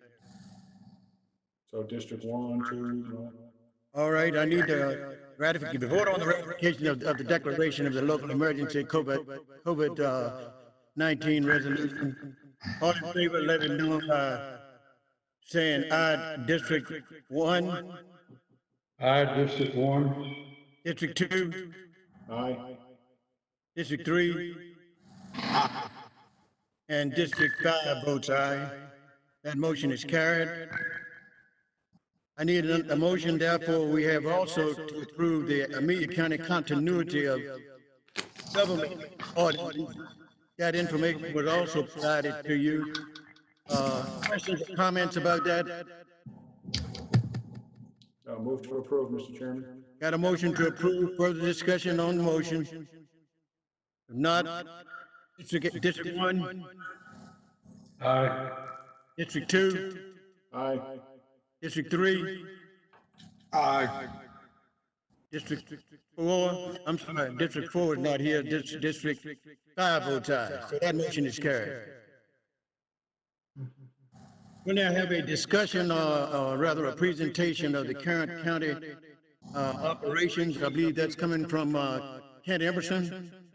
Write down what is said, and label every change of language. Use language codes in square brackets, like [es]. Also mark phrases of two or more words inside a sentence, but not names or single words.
[en] So District 1, 2, All right, I need the ratification, the vote on the ratification of the declaration of the local emergency COVID-19 resolution. All in favor, let it know by saying aye. District 1. Aye, District 1. District 2. aye. District 3. And District 5 votes aye. That motion is carried. I need a motion, therefore, we have also to approve the Amelia County continuity of government audit. That information was also provided to you. Questions or comments about that? Move to approve, Mr. Chairman. Got a motion to approve. Further discussion on the motion? If not, District 1? Aye. District 2? Aye. District 3? Aye. District 4? I'm sorry, District 4 is not here. District 5 votes aye. So that motion is carried. We'll now have a discussion, or rather a presentation of the current county operations. I believe that's coming from Kent Emerson.